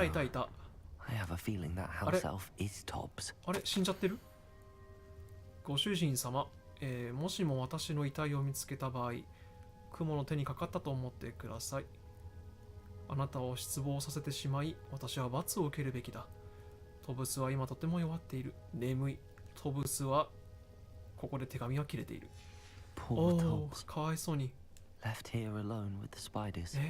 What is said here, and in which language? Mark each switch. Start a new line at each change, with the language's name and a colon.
English: I have a feeling that house elf is Tobbs.
Japanese: あれ、死んじゃってる？ご主人様、もしも私の遺体を見つけた場合、雲の手にかかったと思ってください。あなたを失望させてしまい、私は罰を受けるべきだ。トブスは今とても弱っている。眠い。トブスは、ここで手紙が切れている。
English: Poor Tobbs.
Japanese: かわいそうに。
English: Left here alone with the spiders.